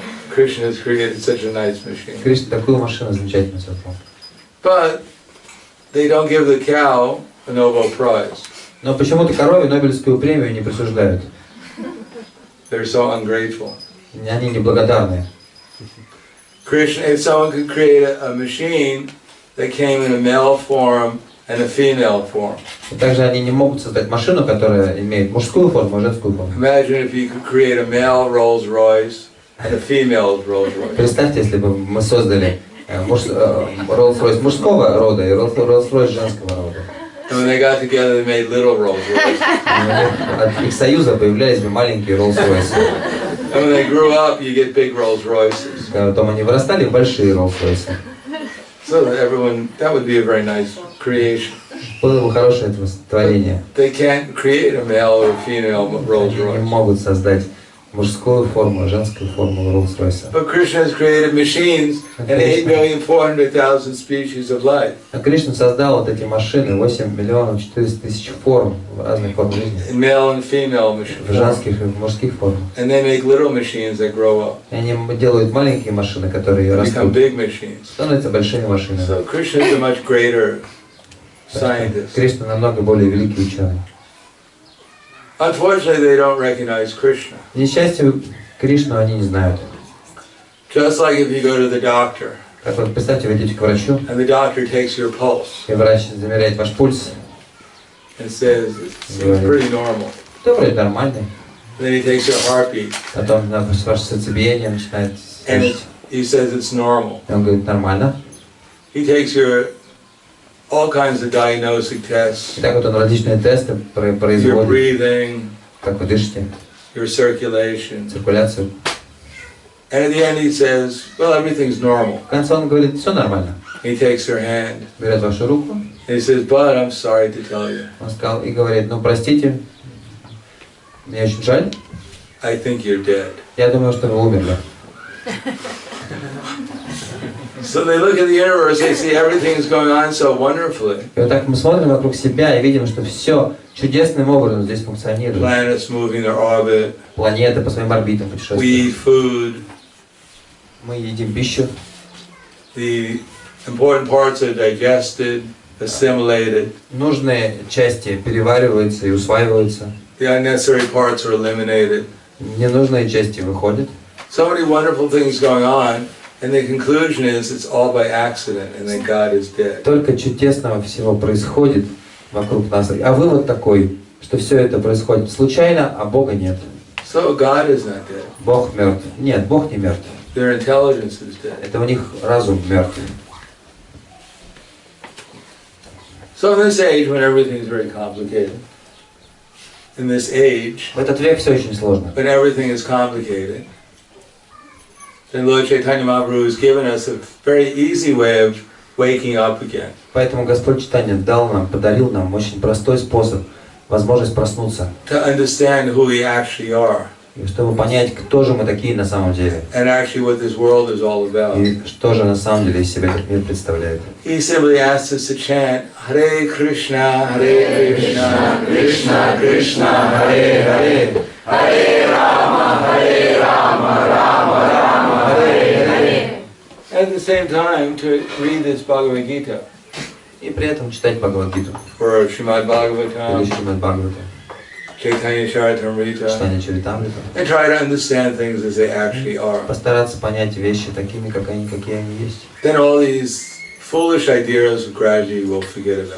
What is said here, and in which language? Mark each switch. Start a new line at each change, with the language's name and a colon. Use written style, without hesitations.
English: Krishna has created such a nice machine.
Russian: Кришна такую машину замечательно создал.
English: But they don't give the cow a Nobel Prize.
Russian: Но почему-то корове Нобелевскую премию не присуждают.
English: They're so ungrateful.
Russian: Они неблагодарные.
English: Krishna, if someone could create a machine that came in a male form and a female form.
Russian: И также они не могут создать машину, которая имеет мужскую форму и женскую форму.
English: Imagine if you could create a male Rolls-Royce and a female Rolls-Royce.
Russian: Представьте, если бы мы создали Rolls-Royce мужского рода и Rolls-Royce женского рода.
English: And when they got together, they made little Rolls-Royce.
Russian: От их союза появлялись бы маленькие Rolls-Royce.
English: And when they grew up, you get big Rolls-Royces.
Russian: Потом они вырастали в большие Rolls-Royce.
English: So that everyone, that would be a very nice creation.
Russian: Было бы хорошее это творение.
English: They can't create a male or a female
Russian: Они не
English: Rolls-Royce.
Russian: могут создать мужскую форму, женскую форму Rolls-Royce.
English: But Krishna has created machines and 8,400,000 species of life.
Russian: А Кришна создал вот эти машины, 8 миллионов 400 тысяч форм, разных форм жизни.
English: In male and female
Russian: В
English: machines.
Russian: женских и в мужских формах.
English: And they make little machines that grow up.
Russian: И они делают маленькие машины, которые
English: Become
Russian: растут,
English: big machines.
Russian: становятся большими машинами.
English: So Krishna is a much greater scientist.
Russian: Кришна намного более великий ученый.
English: Unfortunately, they don't recognize Krishna.
Russian: К несчастью, Кришну они не знают.
English: Just like if you go to the doctor
Russian: Как вот представьте, вы идете к врачу,
English: and the doctor takes your pulse
Russian: и врач замеряет ваш пульс,
English: and says it seems pretty normal.
Russian: то вроде нормальный.
English: Then he takes your heartbeat
Russian: Потом ваше сердцебиение начинает
English: and
Russian: слышать.
English: he says it's normal.
Russian: И он говорит, нормально.
English: He takes your all kinds of diagnostic tests,
Russian: И так вот он различные тесты
English: your
Russian: производит,
English: breathing,
Russian: как вы дышите,
English: your circulation.
Russian: циркуляцию.
English: And at the end he says, well, everything's normal.
Russian: В конце он говорит, все нормально.
English: He takes your hand
Russian: Берет вашу руку,
English: and he says, but I'm sorry to tell you,
Russian: он сказал и говорит, ну простите, мне очень жаль,
English: I think you're dead.
Russian: я думаю, что вы умерли.
English: So they look at the universe, they see everything is going on so wonderfully.
Russian: И вот так мы смотрим вокруг себя и видим, что все чудесным образом здесь функционирует.
English: Planets moving their orbit,
Russian: Планеты по своим орбитам
English: we
Russian: путешествуют.
English: eat food,
Russian: Мы едим пищу,
English: the important parts are digested, assimilated.
Russian: Нужные части перевариваются и усваиваются.
English: The unnecessary parts are eliminated.
Russian: Ненужные части выходят.
English: So many wonderful things going on, and the conclusion is it's all by accident, and that God is dead.
Russian: Только чудесного всего происходит вокруг нас. А вывод такой, что все это происходит случайно, а Бога нет.
English: So God is not dead.
Russian: Бог мертв. Нет, Бог не мертв.
English: Their intelligence is dead.
Russian: Это у них разум мертв.
English: So in this age, when everything is very complicated, in this age,
Russian: В этот век все очень сложно.
English: when everything is complicated, then Lord Chaitanya Mahaprabhu has given us a very easy way of waking up again.
Russian: Поэтому Господь Чайтанья подарил нам очень простой способ, возможность проснуться.
English: To understand who we actually are.
Russian: И чтобы понять, кто же мы такие на самом деле.
English: And actually what this world is all about.
Russian: И что же на самом деле из себя этот мир представляет.
English: He simply asks us to chant Hare Krishna, Krishna, Krishna, Hare Hare, Hare Rama, Rama Rama, Hare Hare. At the same time to read this Bhagavad Gita.
Russian: И при этом читать Бхагавад-гиту.
English: Or Srimad Bhagavatam.
Russian: Или Шримад Бхагаватам.
English: Chaitanya Charitamrita.
Russian: Читание Чаритамрита.
English: And try to understand things as they actually are.
Russian: Постараться понять вещи такими, какие они есть.
English: Then all these foolish ideas gradually will forget about.